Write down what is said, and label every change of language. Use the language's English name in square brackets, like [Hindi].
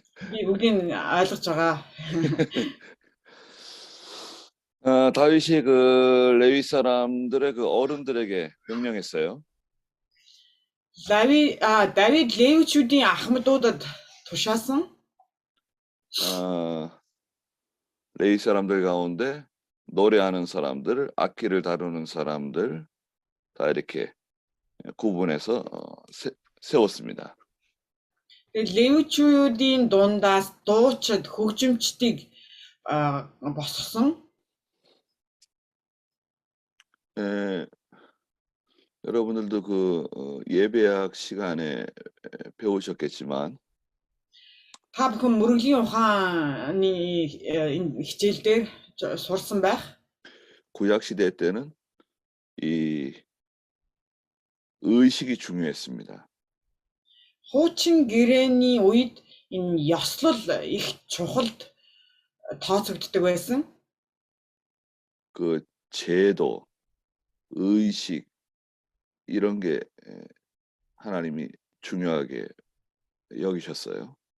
[Mongolian] Би бүгдийг ойлгож байгаа. [Korean] 다윗이 그 레위 사람들의 그 어른들에게 명령했어요. [Mongolian] Давид левичүүдийн ахмадуудад тушаасан. [Korean] 레위 사람들 가운데 노래하는 사람들, 악기를 다루는 사람들 다 이렇게 구분해서 세웠습니다. [Mongolian] Левичүүдийн дундаас дуучид хөгжимчдийг босгосон. [Korean] 여러분들도 그 예배학 시간에 배우셨겠지만 [Mongolian] Та бүхэн мөрөглийн ухааны энэ хичээл дээр сурсан байх. [Korean] 구약 시대 때는 이 의식이 중요했습니다. [Mongolian] Хуучин гэрээний үед энэ ёслол их чухалд тооцогддог байсан. [Korean] 그 제도, 의식 이런 게 하나님이 중요하게 여기셨어요.